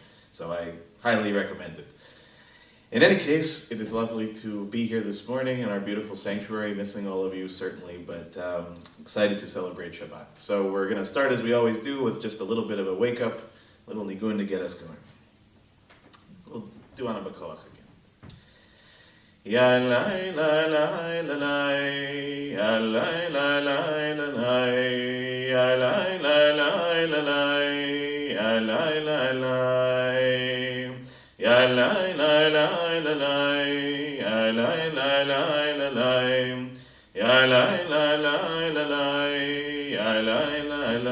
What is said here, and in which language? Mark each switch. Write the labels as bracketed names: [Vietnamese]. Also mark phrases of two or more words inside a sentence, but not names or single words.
[English] So I highly recommend it. In any case, it is lovely to be here this morning in our beautiful sanctuary, missing all of you certainly, but excited to celebrate Shabbat. So we're going to start as we always do with just a little bit of a wake-up, a little nigun to get us going. We'll do on a bakoach again. Ya lai la lai la lai, ya lai la lai la lai, ya lai la lai la lai, ya lai la lai, ya lai la lai la lai, ya lai la lai la lai, ya lai la lai la lai, ya lai la